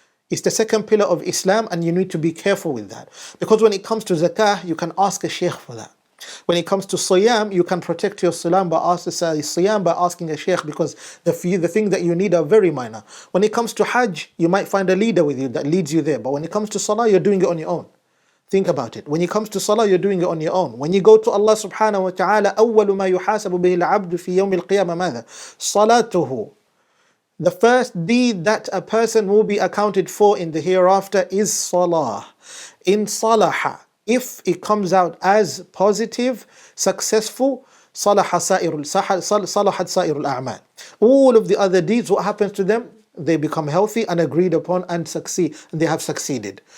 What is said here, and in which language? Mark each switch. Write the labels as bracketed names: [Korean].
[English] It's the second pillar of Islam, and you need to be careful with that. Because when it comes to zakah, you can ask a sheikh for that. When it comes to siyam, you can protect your siyam by asking a sheikh, because the things that you need are very minor. When it comes to hajj, you might find a leader with you that leads you there. But when it comes to salah, you're doing it on your own. Think about it. When it comes to salah, you're doing it on your own. When you go to Allah subhanahu wa ta'ala, [Arabic] أول ما يحاسب به العبد في يوم القيامة ماذا؟ صلاته. [English] The first deed that a person will be accounted for in the hereafter is salah. In salaha, if it comes out as positive, successful, salahat sa'irul a'mal. All of the other deeds, what happens to them? They become healthy and agreed upon and succeed. They have succeeded.